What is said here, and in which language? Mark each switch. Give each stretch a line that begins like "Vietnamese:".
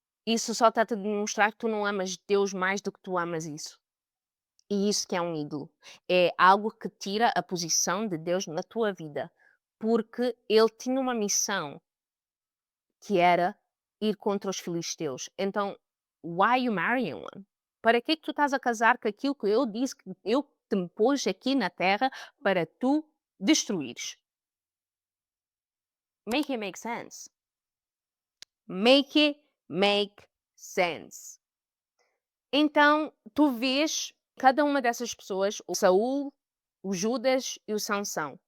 Portuguese: Isso só está a demonstrar que tu não amas Deus mais do que tu amas isso. E isso que é um ídolo. É algo que tira a posição de Deus na tua vida. Porque ele tinha uma missão que era ir contra os filisteus. Então,
English: why you marrying one?
Portuguese: Para que tu estás a casar com aquilo que eu disse que eu te pus aqui na terra para tu destruires?
English: Make it make sense. Make it make sense.
Portuguese: Então, tu vês cada uma dessas pessoas, o Saul, o Judas e o Sansão.